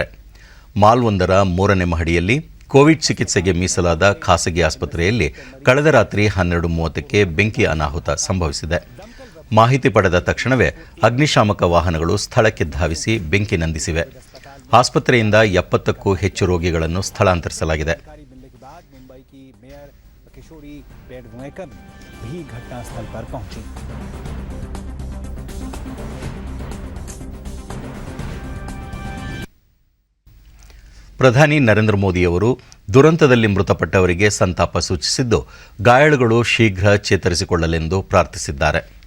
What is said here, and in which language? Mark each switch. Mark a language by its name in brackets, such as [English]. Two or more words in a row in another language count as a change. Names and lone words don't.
[Kannada] ಮಾಲ್ವೊಂದರ 3ನೇ ಮಹಡಿಯಲ್ಲಿ ಕೋವಿಡ್ ಚಿಕಿತ್ಸೆಗೆ ಮೀಸಲಾದ ಖಾಸಗಿ ಆಸ್ಪತ್ರೆಯಲ್ಲಿ ಕಳೆದ ರಾತ್ರಿ 12:30ಕ್ಕೆ ಬೆಂಕಿ ಅನಾಹುತ ಸಂಭವಿಸಿದೆ. ಮಾಹಿತಿ ಪಡೆದ ತಕ್ಷಣವೇ ಅಗ್ನಿಶಾಮಕ ವಾಹನಗಳು ಸ್ಥಳಕ್ಕೆ ಧಾವಿಸಿ ಬೆಂಕಿ ನಂದಿಸಿವೆ. ಆಸ್ಪತ್ರೆಯಿಂದ 70ಕ್ಕೂ ಹೆಚ್ಚು ರೋಗಿಗಳನ್ನು ಸ್ಥಳಾಂತರಿಸಲಾಗಿದೆ. [Hindi] मुंबई की मेयर किशोरी पेडनेकर भी घटनास्थल पर पहुंची. [Kannada] ಪ್ರಧಾನಿ ನರೇಂದ್ರ ಮೋದಿ ಅವರು ದುರಂತದಲ್ಲಿ ಮೃತಪಟ್ಟವರಿಗೆ ಸಂತಾಪ ಸೂಚಿಸಿದ್ದು, ಗಾಯಾಳುಗಳು ಶೀಘ್ರ ಚೇತರಿಸಿಕೊಳ್ಳಲೆಂದು ಪ್ರಾರ್ಥಿಸಿದ್ದಾರೆ.